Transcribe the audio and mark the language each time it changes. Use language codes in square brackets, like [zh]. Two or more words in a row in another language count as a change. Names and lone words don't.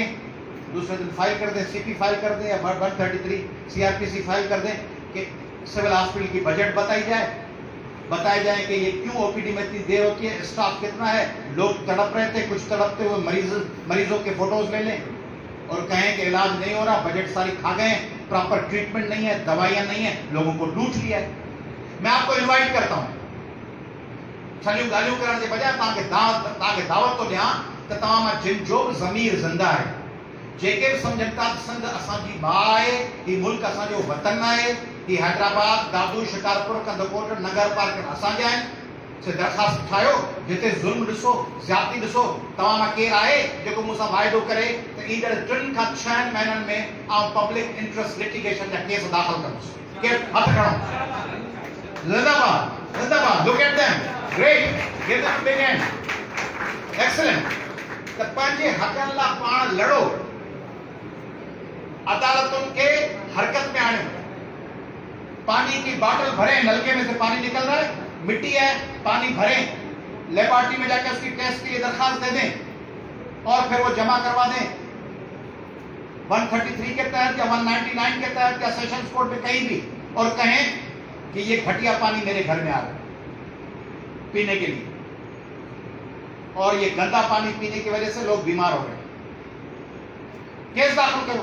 [ur] دوسرے دن فائل کر دیں، CP فائل کر دیں یا 133 CRPC فائل کر دیں کہ [en] civil hospital [ur] کی بجٹ بتایا جائے کہ یہ کیوں OPD میں اتنی دیر ہوتی ہے، اسٹاف کتنا ہے، لوگ تڑپ رہے تھے، کچھ تڑپتے ہوئے مریضوں کے فوٹوز لے لیں اور کہیں کہ علاج نہیں ہو رہا، بجٹ ساری کھا گئے, [en] proper treatment [ur] نہیں ہے، دوائیاں نہیں ہے، لوگوں کو لوٹ لیا ہے. میں آپ کو انوائٹ کرتا ہوں, [sd] छलियूं गालियूं करण के बजाय तव्हांखे दावत तो ॾियां त तव्हां जिन जो बि ज़मीर ज़िंदा आहे, जेके बि सम्झनि था सिंध असांजी मां आहे, ही मुल्क असांजो वतन आहे, ही हैदराबाद, दादू, शिकारपुर, कंदकोट, नगर पार्क असांजा आहिनि, से दरख़्वास्त ठाहियो, जिते ज़ुल्म ॾिसो, ज़्यादती ॾिसो, तव्हां मां केरु आहे जेको मूंसां वाइदो करे त ईंदड़ 3 खां 6 महीननि में आउं [en] public interest litigation [sd] जा केस दाख़िल कंदुसि, केरु हथ खणो। [ur] زندہ باد، زندہ باد, [en] look at them, great, give them a big hand, excellent। [sd] त पंहिंजे हक़नि लाइ पाण लड़ो, अदालतुनि खे हरकत में आणियो, [ur] پانی کی بوتل بھریں، نلکے میں سے پانی نکل رہا ہے، مٹی ہے، پانی بھریں، لیبارٹری میں جاکر اس کی ٹیسٹ کے لیے درخواست دے دیں اور پھر وہ جمع کروا دیں 133 کے تحت یا 199 کے تحت یا 199 के तहत या [en] sessions court [ur] میں کہیں بھی، اور کہیں کہ یہ گھٹیا پانی میرے گھر میں آ رہا ہے پینے کے لیے، اور یہ گندا پانی پینے کی وجہ سے لوگ بیمار ہو رہے ہیں، کیس داخل کرو.